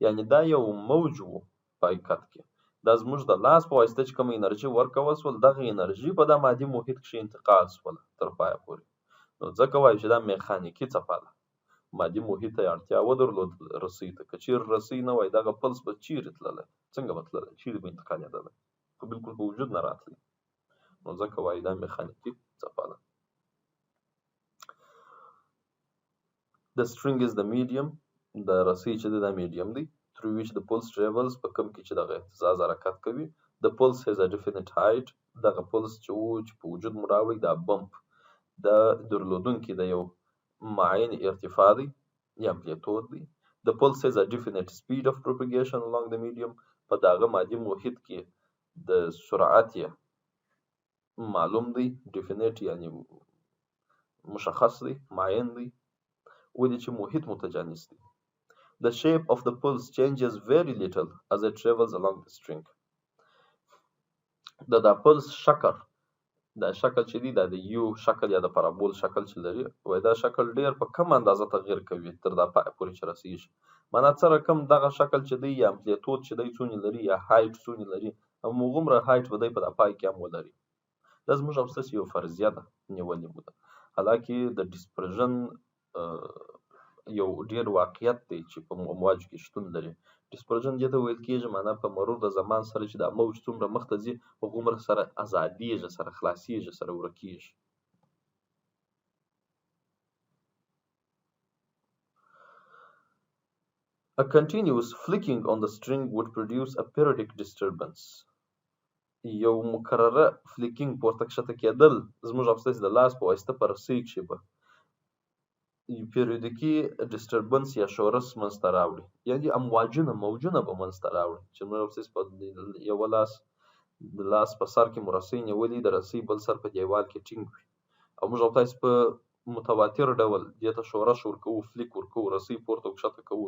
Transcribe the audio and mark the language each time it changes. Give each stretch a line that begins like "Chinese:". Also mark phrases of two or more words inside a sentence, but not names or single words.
Pashto: یعنې دا یو موج و په حقیقت کې دا زموږ د لاس په واسطه چې کوم انرژي ورکول سول دغه انرژي په دا مادي محیط کښې انتقال سول تر پایه پورې. نو ځکه وایو چې دا میخانیکي څپه ده. مادي محیط ته یې اړتیا ودرلود رسۍ ته. که چیرې رسۍ نه وای دغه پلس به چیرې تللی؟ څنګه به تللی؟ چیرې به انتقالېدلی؟ خو بلکل په وجود نه راتلی. نو ځکه وایو دا میخانیکي څپه ده.
English: The string is the medium.
Pashto: د رسۍ چې دی دا میډیم دی.
English: through which the pulse travels
Pashto: په کوم کې چې دغه اهتزاز حرکت کوي.
English: The pulse has a definite height.
Pashto: دغه پلس چې په وجود مو راوړي دا بمپ دا درلودونکي د یو معین ارتفاع دی یا امپلیتود دی.
English: The pulse has a definite speed of propagation along the medium.
Pashto: په دغه مادي محیط کې د سرعت یې معلوم دی. definite یعنی مشخص دی، معین دی، ولې چې محیط متجانس دی.
English: The shape of the pulse changes very little as it travels along the string.
Pashto: دا پلس شکل دا شکل چې دی دا د یو شکل یا د پارابول شکل چې لري وای دا شکل ډیر په کم اندازه تغیر کوي تر دا پای پورې چې رسیږي. معنا څه رقم دغه شکل چې دی یا امپلیتود چې دی څونه لري یا هایټ څونه لري همغومره هایټ به دی په دا پای کې هم ولري. دا زموږ هم ستاسې یو فرضیه ده نیولې مو ده. حالانکې د ډسپرژن یو ډیر واقعیت دی چې په امواجو کې شتون لري. ډسپرژن دې ته ویل کېږي معنا په مرور د زمان سره چې دا موج څومره مخته ځي هغومره سره ازادیږي، سره خلاصیږي، سره ورکیږي.
English: A continuous flicking on the string would produce a periodic disturbance.
Pashto: یو مکرره فلیکینګ پورته کښته کېدل زموږ او ستاسې د لاس په واسطه په رسۍ کښې به
English: periodic disturbance
Pashto: یا شورش منځته راوړي، یعنې موجونه به منځته راوړي چې موږ او ستاسې په یوه لاس په سر کې مو رسۍ نیولې د رسۍ بل سر په دیوال کې ټینګ وي او موږ او تاسې په متواتر ډول دې ته شورش ورکوو، فلیک ورکوو، رسۍ پورته او کښته کوو.